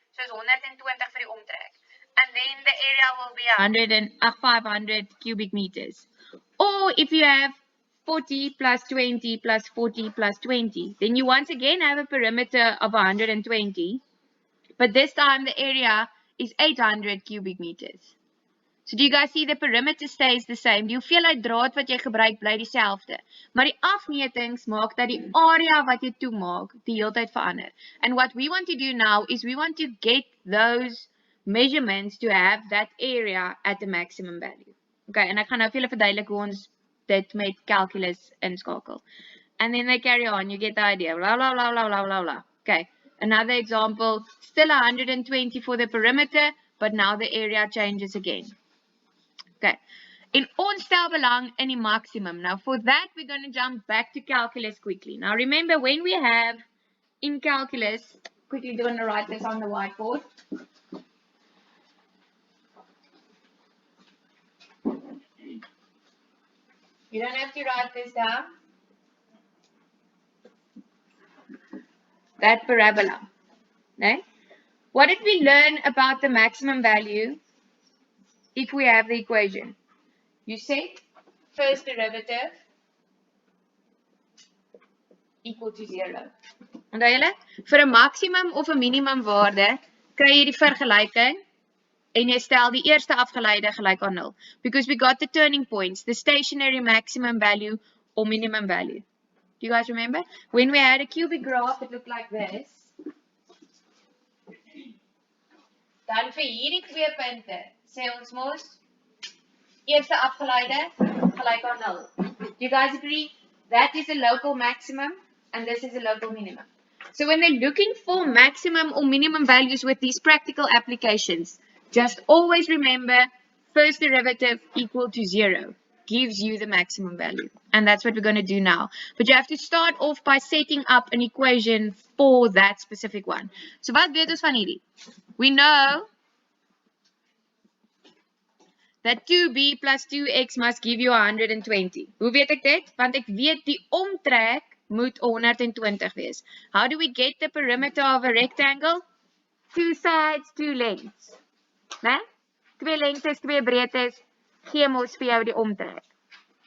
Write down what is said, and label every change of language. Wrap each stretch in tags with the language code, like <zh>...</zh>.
<en>So it's 120 for the omtrek. And then the area will be 500 cubic meters. Or if you have 40 plus 20 plus 40 plus 20, then you once again have a perimeter of 120. But this time the area is 800 cubic meters. So do you guys see the perimeter stays the same?</en> <af>Die hoeveelheid draad wat jy gebruik bly dieselfde. Maar die afmetings maak dat die area wat jy toemaak die hele tyd verander.</af> <en>And what we want to do now is we want to get those measurements to have that area at the maximum value.</en> <af>Okay, en ek gaan nou vir julle verduidelik hoe ons dit met calculus inskakel.</af> <en>And then they carry on, you get the idea. Blah, blah, blah, blah, blah, blah, blah. Okay, another example, still 120 for the perimeter, but now the area changes again. Okay,</en> <af>in ons stel belang in die maximum.</af> <en>Now for that, we're going to jump back to calculus quickly. Now remember, when we have in calculus, quickly going to write this on the whiteboard. You don't have to write this down. That parabola. Right? What did we learn about the maximum value if we have the equation? You set first derivative equal to 0.</en> <af>Onthou julle? Vir 'n maximum of 'n minimum waarde, kry jy die vergelyking en jy stel die eerste afgeleide gelyk aan 0.</af> <en>Because we got the turning points, the stationary maximum value or minimum value. Do you guys remember? When we had a cubic graph, it looked like this.</en> <af>Dan vir hierdie twee punte, sê ons mos, eerste afgeleide gelyk aan 0.</af> <en>Do you guys agree? That is a local maximum and this is a local minimum. So when they're looking for maximum or minimum values with these practical applications, just always remember first derivative equal to 0 gives you the maximum value. And that's what we're going to do now. But you have to start off by setting up an equation for that specific one.</en> <af>So wat weet ons van hierdie?</af> <en>We know that 2b plus 2x must give you 120.</en> <af>Hoe weet ek dit? Want ek weet die omtrek moet 120 wees.</af> <en>How do we get the perimeter of a rectangle? 2 sides, 2 lengths. Né?</en> <af>2 lengtes, 2 breedtes, gee mos vir jou die omtrek.</af>